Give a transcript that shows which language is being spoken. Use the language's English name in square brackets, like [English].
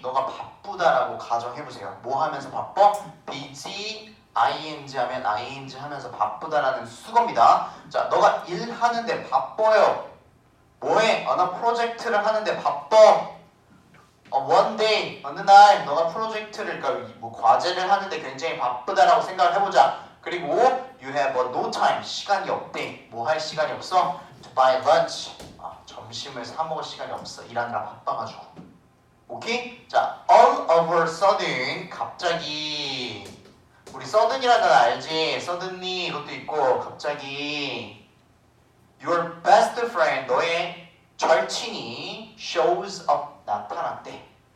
[Korean] 너가 바쁘다라고 가정해보세요. 뭐 하면서 바빠? busy ing 하면 ing 하면서 바쁘다라는 수거입니다. 자, 너가 일하는데 바빠요. 뭐해? 어느 프로젝트를 하는데 바빠. [English] one day, [Korean] 어느 날 너가 프로젝트를 그러니까 뭐 과제를 하는데 굉장히 바쁘다라고 생각을 해보자. 그리고 [English] you have no time, [Korean] 시간이 없대. 뭐 할 시간이 없어? [English] To buy lunch, [Korean] 점심을 사 먹을 시간이 없어. 일하느라 바빠가지고. 오케이? 자, [English] all of a sudden, [Korean] 갑자기 우리 sudden이라는 단어 알지? suddenly 이것도 있고 갑자기 [English] your best friend, [Korean] 너의 절친이 [English] shows up, [Korean] 나타났대.